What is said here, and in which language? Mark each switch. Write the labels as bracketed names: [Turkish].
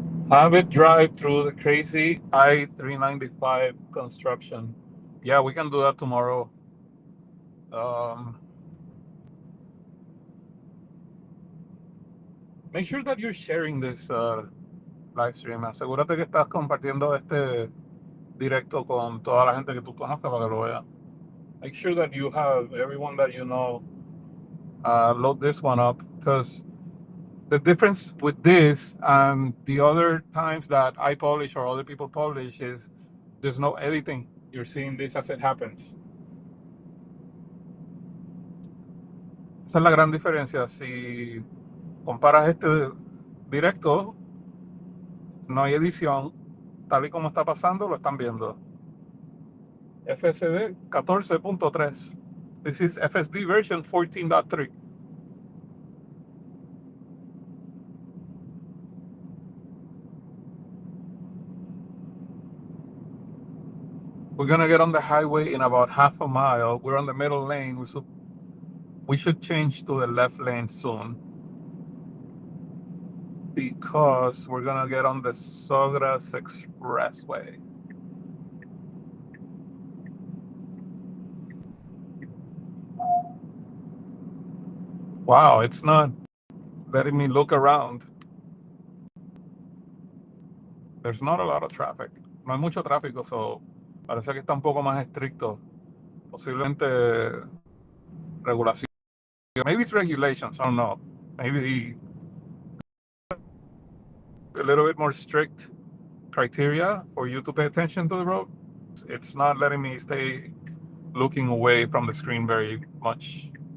[English] Have it drive through the crazy I-395 construction. Yeah, we can do that tomorrow. Um, Make sure that you're sharing this live stream. [Spanish] Asegúrate que estás compartiendo este directo con toda la gente que tú conozcas para que lo vean. [English] Make sure that you have everyone that you know load this one up, because the difference with this and the other times that I publish or other people publish is there's no editing. You're seeing this as it happens. [Spanish] Esa es la gran diferencia. Si comparas este directo, no hay edición. Tal y como está pasando, lo están viendo. [English] FSD 14.3. This is FSD version 14.3. We're gonna get on the highway in about half a mile. We're on the middle lane. We should change to the left lane soon, because we're gonna get on the Sogras Expressway. Wow, it's not letting me look around. There's not a lot of traffic. [Spanish] No hay mucho tráfico, so parece que está un poco más estricto. Posiblemente regulación. [English] Maybe it's regulations, I don't know. Maybe a little bit more strict criteria for you to pay attention to the road. It's not letting me stay looking away from the screen very much.